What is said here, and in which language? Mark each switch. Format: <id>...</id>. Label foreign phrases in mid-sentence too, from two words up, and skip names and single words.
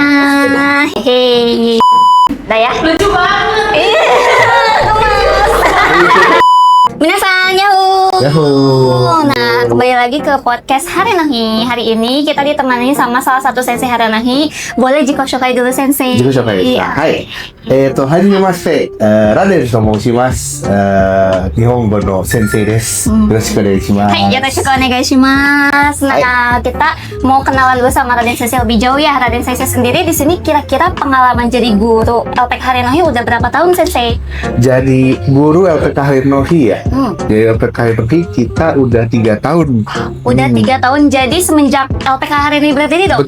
<id>Hehe. Udah ya? Lucu banget. Iya.</id> <ja>皆さん、やっほー.</ja> <id>Nah, kembali lagi ke podcast Haranahi. Hari ini kita ditemani sama salah satu sensei Haranahi. Boleh jikoshokai dulu sensei.</id> <ja>自己紹介ですか? Hai. はじめまして。Raden と申します. 日本語の先生です。よろしくお願いします. はい、よろしくお願いします.</ja> <id>Nah, kita mau kenalan dulu sama Raden Sensei lebih jauh ya. Raden Sensei sendiri di sini kira-kira pengalaman jadi guru LPK Haranahi udah berapa tahun Sensei? Jadi guru LPK Haranahi ya. Jadi LPK Haranahi kita udah 3 tahun. Udah 3 tahun, jadi semenjak LPK Haranahi berarti ini dong?</id>